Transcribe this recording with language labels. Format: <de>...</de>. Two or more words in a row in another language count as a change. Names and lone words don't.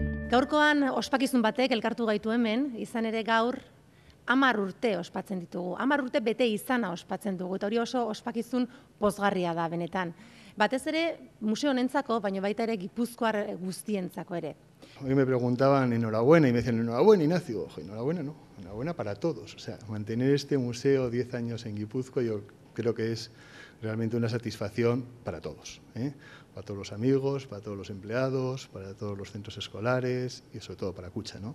<eu>Gaurkoan ospakizun batek elkartu gaitu hemen, izan ere gaur 10 urte ospatzen ditugu. 10 urte bete izana ospatzen dugu, eta hori oso ospakizun pozgarria da benetan. Batez ere museo honentzako, baina baita ere gipuzkoar guztientzako ere.</eu> <es>Hoy me preguntaban enhorabuena y me decían enhorabuena, Ignacio. Ojo, enhorabuena no, enhorabuena para todos. O sea, mantener este museo 10 años en Guipúzcoa yo creo que es realmente una satisfacción para todos, ¿eh? Para todos los amigos, para todos los empleados, para todos los centros escolares y sobre todo para Kutxa, ¿no?</es>